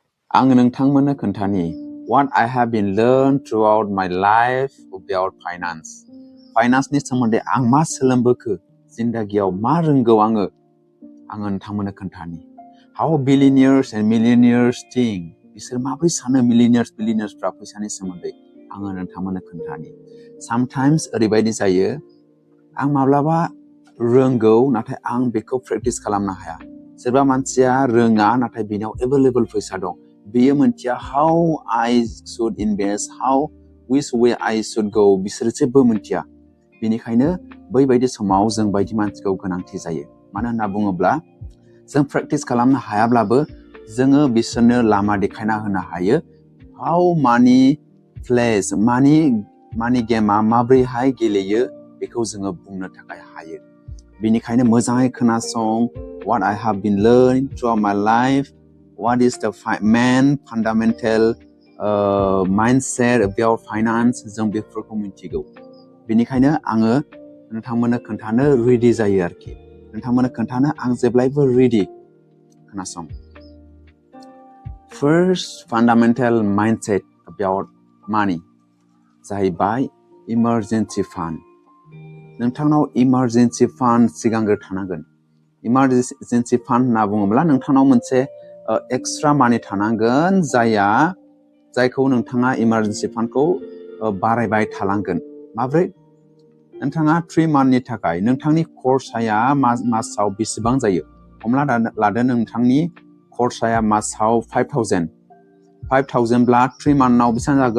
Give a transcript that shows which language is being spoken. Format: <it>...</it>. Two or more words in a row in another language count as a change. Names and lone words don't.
<brx>आं नोंथांमोननो खोन्थानि</brx> <en>what I have been learned throughout my life about finance.</en> <brx>फाइनान्सनि सोमोन्दै आं मा सोलोंबोखो जिंदगियाव मा रोंगौ आङो नोंथांमोननो खोन्थानि.</brx> <en>How billionaires and millionaires think.</en> <brx>बिसोर माबोरै सानो बिलियनियार्सफ्रा फैसानि सोमोन्दै आङो नोंथांमोननो खोन्थानि. Sometimes ओरैबायदि जायो आं माब्लाबा रोंगौ नाथाय आं बेखौ प्रेक्टिस खालामनो हाया. सोरबा मानसिया रोङा नाथाय बेनाव एभेलेबल फैसा दं. बेयो मोनथिया</brx> <en>how I should invest, which way I should go.</en> <brx>बिसोर जेबो मोनथिया. बेनिखायनो बैबायदि समाव जों बायदि मानसिखौ गोनांथि जायो. मानो होनना बुङोब्ला जों प्रेक्टिस खालामनो हायाब्लाबो जोङो बिसोरनो लामा देखायना होनो हायो.</brx> <en>How money plays, money</en> <brx>गेमा माब्रैहाय गेलेयो बेखौ जोङो बुंनो थाखाय हायो. बेनिखायनो मोजाङै खोनासं.</brx> <en>What I have been learning throughout my life. What is the main fundamental mindset about finance?</en> <brx>जों बेफोरखौ मिथिगौ. बेनिखायनो आङो नोंथांमोननो खोन्थानो रेडि जायो आरोखि. नोंथांमोननो खोन्थानो आं जेब्लायबो रेडि. खोनासं.</brx> <en>First fundamental mindset about money जाहैबाय emergency fund.</en> <brx>नोंथांनाव</brx> <en>emergency fund</en> <brx>सिगांग्रो थानांगोन.</brx> <en>emergency fund</en> <brx>होनना बुङोब्ला नोंथांनाव मोनसे</brx> <en>extra money</en> <brx>थानांगोन जायखौ नोंथाङा</brx> <en>emergency fundखौ</en> <brx>बारायबाय थालांगोन. माब्रै? नोंथाङा 3 monthनि थाखाय नोंथांनि खरसाया मासाव बेसेबां जायो? हमना लादो नोंथांनि खरसाया मासाव 5,000 ब्ला 3 monthआव बेसेबां जागोन?</brx>